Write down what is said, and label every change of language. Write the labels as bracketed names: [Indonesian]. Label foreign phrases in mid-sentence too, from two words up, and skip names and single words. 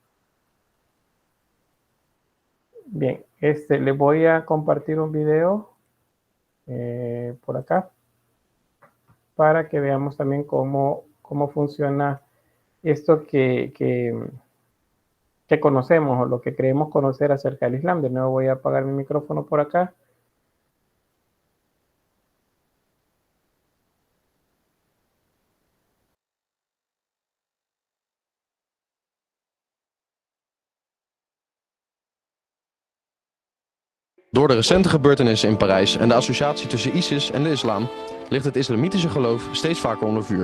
[Spanish] Bien, les voy a compartir un video por acá para que veamos también cómo funciona esto que conocemos o lo que creemos conocer acerca del Islam. De nuevo voy a apagar mi micrófono por acá. [Dutch] Door de recente gebeurtenissen in Parijs en de associatie tussen ISIS en de islam ligt het islamitische geloof steeds vaker onder vuur.